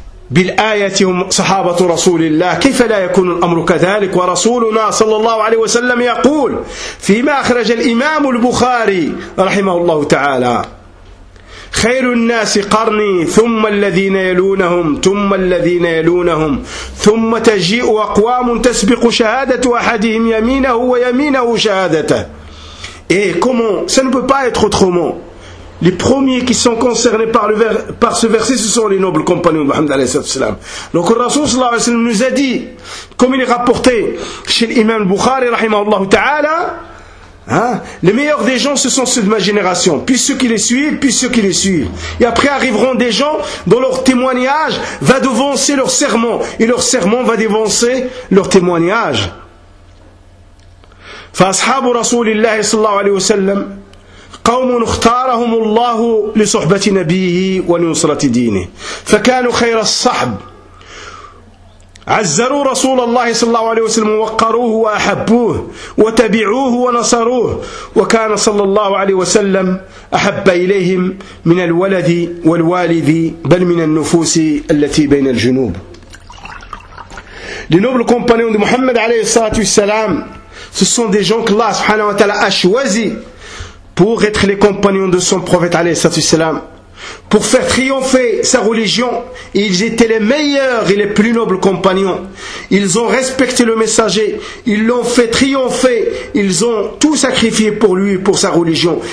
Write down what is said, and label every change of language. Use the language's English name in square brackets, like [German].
[Arabic] بالآية هم صحابة رسول الله؟ كيف لا يكون الأمر كذلك؟ ورسولنا صلى الله عليه وسلم يقول فيما أخرج الإمام البخاري رحمه الله تعالى: خير الناس قرني ثم الذين يلونهم ثم الذين يلونهم ثم تجيء أقوام تسبق شهادة أحدهم يمينه ويمينه شهادته. [French] Et comment? Ça ne peut pas être autrement. Les premiers qui sont concernés par ce verset, ce sont les nobles compagnons de Muhammad alayhi salam. Donc le Rasoul sallallahu alayhi wa sallam nous a dit, comme il est rapporté chez l'imam Bukhari, rahimahullah ta'ala, hein, les meilleurs des gens, ce sont ceux de ma génération, puis ceux qui les suivent, puis ceux qui les suivent. Et après arriveront des gens dont leur témoignage va devancer leur serment, et leur serment va devancer leur témoignage. [Arabic] فأصحاب رسول الله صلى الله عليه وسلم قوم اختارهم الله لصحبة نبيه ونصرة دينه فكانوا خير الصحب عزروا رسول الله صلى الله عليه وسلم وقروه وأحبوه وتبعوه ونصروه وكان صلى الله عليه وسلم أحب إليهم من الولد والوالد بل من النفوس التي بين الجنوب. [French] لنوبل كومبانيون محمد عليه الصلاة والسلام, ce sont des gens que Allah subhanahu wa ta'ala a choisi pour être les compagnons de son prophète alayhi salatu salam, pour faire triompher sa religion. Ils étaient les meilleurs et les plus nobles compagnons. Ils ont respecté le messager, ils l'ont fait triompher, ils ont tout sacrifié pour lui, pour sa religion.